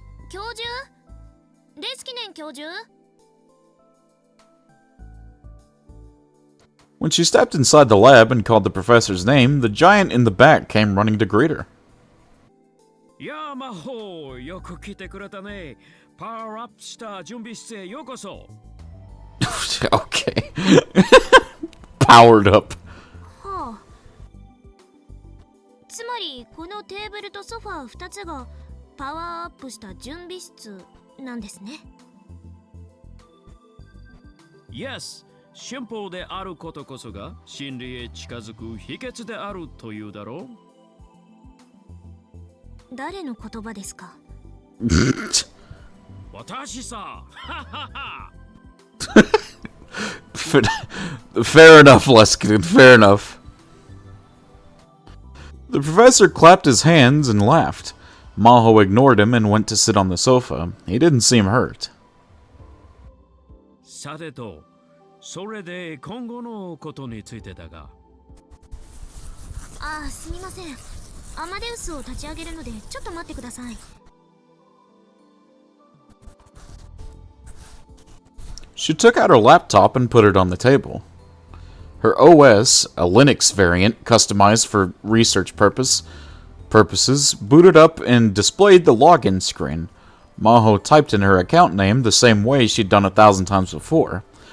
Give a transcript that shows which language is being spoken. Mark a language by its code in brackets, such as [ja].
[ja] 教授？レスキネン教授？ [en] When she stepped inside the lab and called the professor's name, the giant in the back came running to greet her. [ja] Yamaho, よく来てくれたね。パワーアップした準備室へようこそ。 [en] Okay. Powered up. [ja] はあ。つまりこのテーブルとソファー2つがパワーアップした準備室なんですね。 Yes、シンプルであることこそが真理へ近づく秘訣であるというだろう。誰の言葉ですか？私さ。 [en] Fair enough, Leskinen, fair enough. The professor clapped his hands and laughed. Maho ignored him and went to sit on the sofa. He didn't seem hurt. [ja] さてと、それで今後のことについてだが。ああ、すみません。アマデウスを立ち上げるのでちょっと待ってください。 [en] She took out her laptop and put it on the table. Her OS, a Linux variant customized for research purpose, purposes, booted up and displayed the login screen. Maho typed in her account name the same way she'd done 1,000 times before.